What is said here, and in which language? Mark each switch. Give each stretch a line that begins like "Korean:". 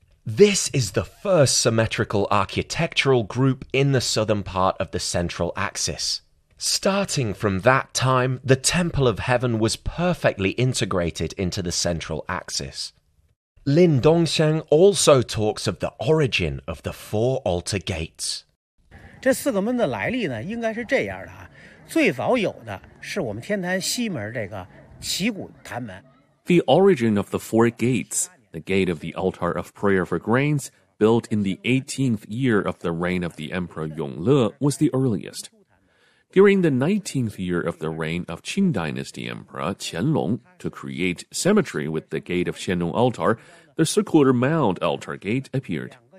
English: This is the first symmetrical architectural group in the southern part of the central axis. Starting from that time, the Temple of Heaven was perfectly integrated into the central axis. Lin Dongsheng also talks of the origin of the four altar gates.
Chinese: 这四个门的来历呢，应该是这样的啊。最早有的是我们天坛西门这个祈谷坛门。
English: The origin of the four gates, the gate of the altar of prayer for grains, built in the 18th year of the reign of the Emperor Yongle, was the earliest. During the 19th year of the reign of Qing Dynasty Emperor Qianlong, to create symmetry with the gate of Qianlong Altar, the circular mound altar gate appeared.